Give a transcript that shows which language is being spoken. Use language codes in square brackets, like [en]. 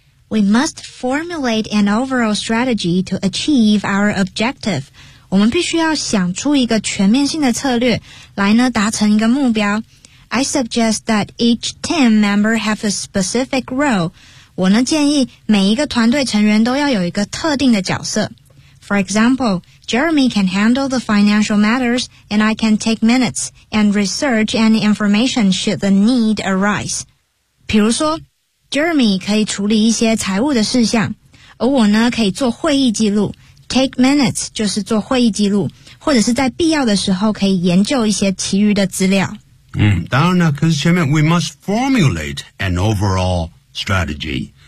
[en] We must formulate an overall strategy to achieve our objective. [zh] 我们必须要想出一个全面性的策略来呢达成一个目标。 [en] I suggest that each team member have a specific role. [zh] 我呢建议每一个团队成员都要有一个特定的角色。 [en] For example, Jeremy can handle the financial matters and I can take minutes and research any information should the need arise. [zh] 比如说 Jeremy 可以处理一些财务的事项，而我呢可以做会议记录。 [en] Take minutes [zh] 就是做会议记录，或者是在必要的时候可以研究一些其余的资料。当然呢，可是前面 [en] we must formulate an overall strategy.